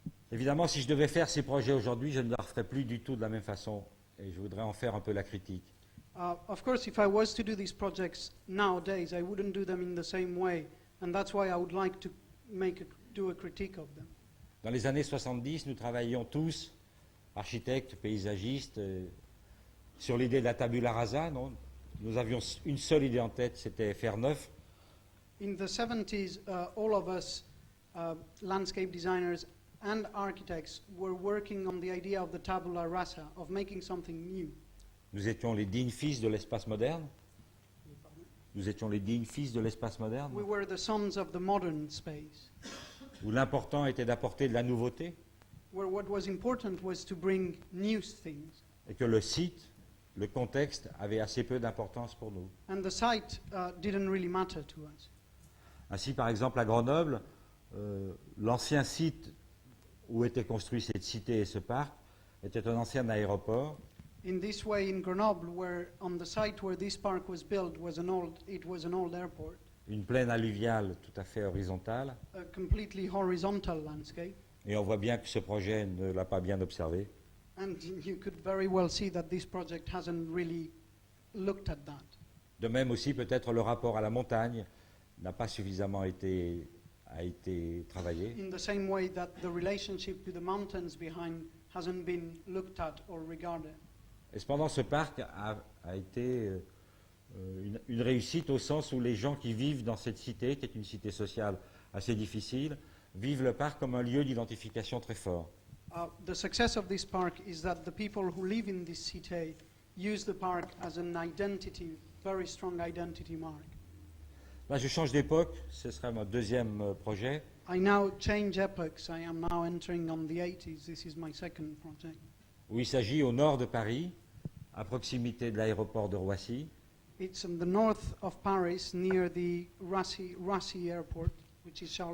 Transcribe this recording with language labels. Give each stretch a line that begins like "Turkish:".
French: Évidemment, si je devais faire ces projets aujourd'hui, je ne les referais plus du tout de la même façon et je voudrais en faire un peu la critique.
English: Of course, if I was to do these projects nowadays, I wouldn't do them in the same way, and that's why I would like to do a critique of them.
French: Dans les années 70, nous travaillions tous, architectes, paysagistes, sur l'idée de la tabula rasa. Non, nous avions une seule idée en tête, c'était faire neuf.
English: In the 70s, all of us, landscape designers and architects, were working on the idea of the tabula rasa, of making something new.
French: Nous étions les dignes fils de l'espace moderne. Nous étions les dignes fils de l'espace moderne,
English: We were the sons of the modern space,
French: où l'important était d'apporter de la nouveauté
English: where what was important was to bring new things,
French: et que le site le contexte avait assez peu d'importance pour nous.
English: And the site didn't really matter to us.
French: Ainsi, par exemple, à Grenoble, l'ancien site où était construit cette cité et ce parc était un ancien aéroport.
English: In this way, in Grenoble, where on the site where this park was built was an old airport,
French: Une plaine alluviale tout à fait horizontale.
English: a completely horizontal landscape.
French: Et on voit bien que ce projet ne l'a pas bien observé.
English: And you could very well see that this project hasn't really looked at that.
French: De même aussi, peut-être le rapport à la montagne n'a pas suffisamment a été travaillé.
English: In the same way that the relationship to the mountains behind hasn't been looked at or regarded.
French: Et cependant, ce parc a été une réussite au sens où les gens qui vivent dans cette cité, qui est une cité sociale assez difficile, vivent le parc comme un lieu d'identification très fort.
English: The success of this park is that the people who live in this city use the park as an identity, very strong identity mark.
French: Là, je change d'époque, ce sera mon deuxième projet.
English: I now change epochs. I am now entering on the 80s. This is my second project.
French: Où il s'agit au nord de Paris, à proximité de l'aéroport de Roissy,
English: It's in the north of Paris, near the Roissy Airport, which is